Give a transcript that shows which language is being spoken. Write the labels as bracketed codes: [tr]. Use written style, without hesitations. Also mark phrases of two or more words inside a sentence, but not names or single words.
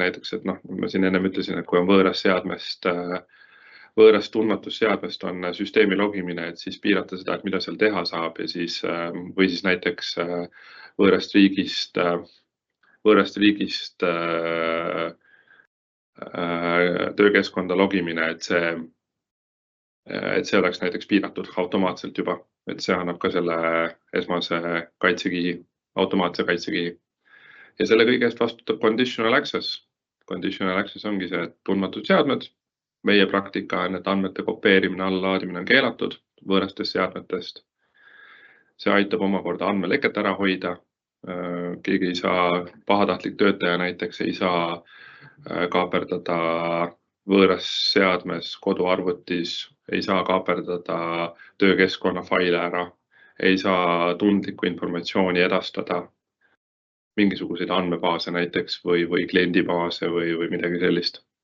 [et] Näiteks, et ma siin ennem ütlesin, et kui on võõrast tundmatusseadmest on süsteemi logimine, et siis piirata seda, et mida seal teha saab ja või siis näiteks võõrast riigist töökeskkonda logimine, et see oleks näiteks piiratud automaatselt juba, et see annab ka selle esmase kaitsekihi, automaatse kaitsekihi. Ja selle kõige eest vastutab [en] conditional access. Conditional access [et] ongi see, et tundmatud seadmed, meie praktika on, et andmete kopeerimine, allalaadimine on keelatud võõrastest seadmetest. See aitab omakorda andmeleket ära hoida. Keegi ei saa, pahatahtlik töötaja näiteks ei saa kaaperdada võõras seadmes, koduarvutis, ei saa kaaperdada töökeskkonna faile ära, ei saa tundlikku informatsiooni edastada, mingisuguseid andmebaase näiteks või kliendibaase või midagi sellist.